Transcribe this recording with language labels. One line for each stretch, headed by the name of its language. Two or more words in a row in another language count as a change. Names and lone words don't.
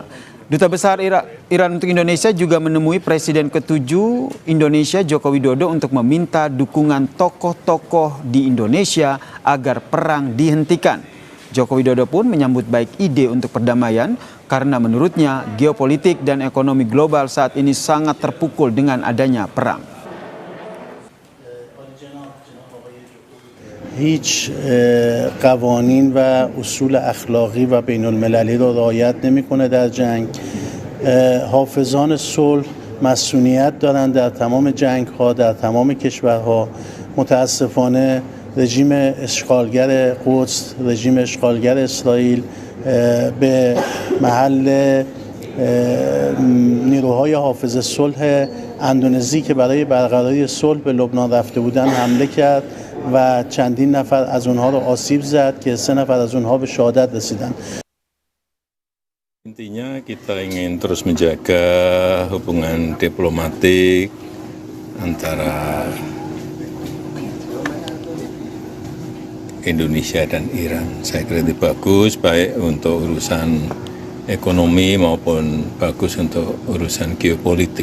Indonesian: Duta Besar Iran untuk Indonesia juga menemui Presiden ke-7 Indonesia Joko Widodo untuk meminta dukungan tokoh-tokoh di Indonesia agar perang dihentikan. Joko Widodo pun menyambut baik ide untuk perdamaian karena menurutnya geopolitik dan ekonomi global saat ini sangat terpukul dengan adanya perang.
Persian: هیچ قوانین و اصول اخلاقی و بین المللی رو رعایت نمی‌کنه در جنگ. حافظان صلح مسئولیت دارند در تمام جنگ‌ها در تمام کشورها. متاسفانه رژیم اشغالگر قدس، رژیم اشغالگر اسرائیل به محل نیروهای حافظ صلح اندونزی که برای برقراری صلح به لبنان رفته بودند حمله کرد و چندین نفر از اونها رو آسیب زد که 3 نفر از اونها به شهادت رسیدند.
Indonesian: Intinya kita ingin terus menjaga hubungan diplomatik antara Indonesia dan Iran. Saya kira itu bagus, baik untuk urusan ekonomi maupun bagus untuk urusan geopolitik.